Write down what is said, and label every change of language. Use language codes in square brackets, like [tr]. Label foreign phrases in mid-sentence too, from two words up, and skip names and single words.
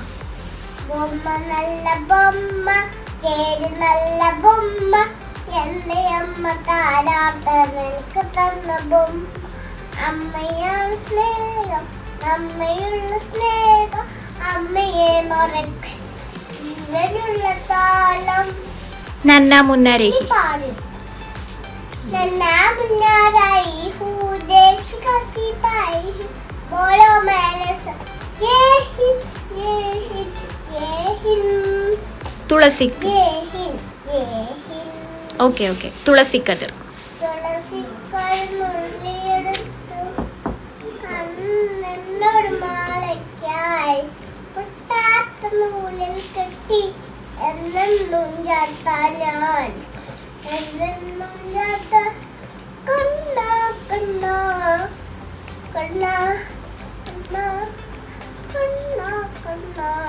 [ml] ബൊമ്മ നല്ല ബൊമ്മ, ചേരി നല്ല ബൊമ്മ, എന്റെ അമ്മ താരാട്ടാൻ എനിക്ക് തന്ന ബൊമ്മ. അമ്മയാണ് സ്നേഹം, അമ്മയുള്ള സ്നേഹം, അമ്മയെ മറക്ക ജീവനുള്ള താളം. [hi] नन्हा मुन्ना राही. [ml] പാടും. [hi] नन्ना मुन्ना राई हूँ देश का सिपाही हूँ, बोलो मेरे साथ जय हिंद जय हिंद जय हिंद [ml] തുളസിക്ക്. [hi] जय हिंद जय हिंद. [ml] ഓക്കെ ഓക്കെ. തുളസിക്കതിർ. തുളസിക്കൾ നുള്ളിയെടുത്തു കണ്ണനോട് മാലയ്ക്കായി, പൊട്ടാത്ത നൂലിൽ കെട്ടി എന്നെന്നും ചാത്ത ഞാൻ, എന്നെന്നും ചാത്ത കണ്ണ കണ്ണ കണ്ണ കണ്ണ കണ്ണ കണ്ണ.